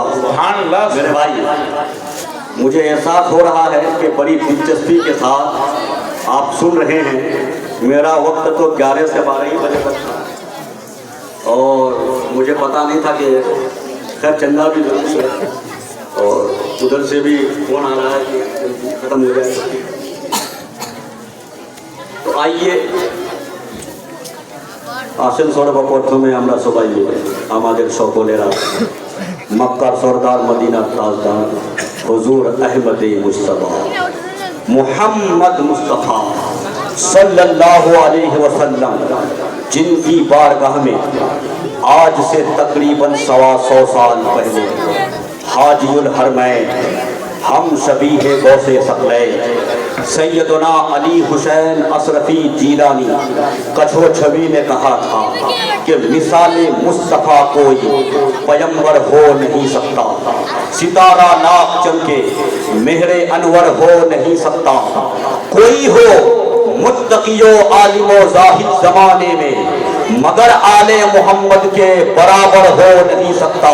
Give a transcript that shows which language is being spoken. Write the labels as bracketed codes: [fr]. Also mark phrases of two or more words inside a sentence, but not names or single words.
[ur] میرے بھائی، مجھے احساس ہو رہا ہے کہ بڑی دلچسپی کے ساتھ آپ سن رہے ہیں۔ میرا وقت تو 11 سے 12 بجے تک تھا، اور مجھے پتا نہیں تھا کہ خیر چندہ بھی ضروری ہے، اور ادھر سے بھی فون آ رہا ہے کہ ختم ہو جائے۔ [bn] তো আইয়ে আসেন সর্বপ্রথমে আমরা সবাই মিলে আমাদের সকলেরা মক্কার সরদার মদিনার তাজদার হুজুর আহমদে মুস্তাফা মুহাম্মদ মুস্তাফা [ar] صلی اللہ علیہ وسلم، [ur] جن کی بارگاہ میں آج سے تقریباً 125 سال پہلے حاجی الحرمین ہم شبیہ غوث ثقلین سیدنا علی حسین اشرفی جیلانی کچھو چھوی نے کہا تھا کہ مثال مصطفیٰ کوئی پیمبر ہو نہیں سکتا، ستارہ لاکھ چمکے مہر انور ہو نہیں سکتا، کوئی ہو متقی و عالم و زاہد زمانے میں مگر آل محمد کے برابر ہو نہیں سکتا۔